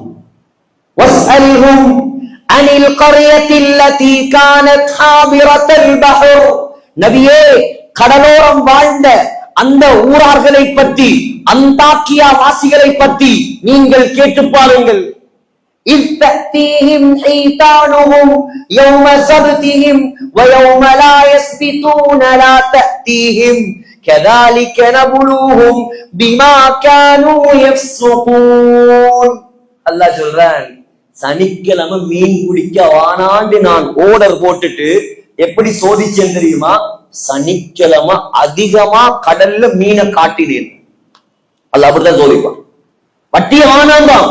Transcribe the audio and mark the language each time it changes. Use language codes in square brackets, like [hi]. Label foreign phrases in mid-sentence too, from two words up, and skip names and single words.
[ar] واسألهم عن القرية التي كانت حاضرة البحر. [ta] நபியே, கடலோரம் வாழ்ந்த அந்த ஊரார்களை பற்றி, அந்தாக்கியா வாசிகளை பற்றி நீங்கள் கேட்டு பாருங்கள். [ar] إذ تأتيهم حيتانهم يوم سبتهم ويوم لا يسبتون لا تأتيهم كذلك نبلوهم بما كانوا يفسقون. [ta] அல்லாஹ் சொல்றான், சனிக்கிழமை மீன் பிடிக்க வானாண்டு நான் ஆர்டர் போட்டுட்டு எப்படி சோதிச்சேன் தெரியுமா? சனிக்கிழமை அதிகமா கடல்ல மீனை காட்டினேன். அல்லாஹ் அப்படிதான் சோதிப்பான். வட்டிய வானாந்தான்.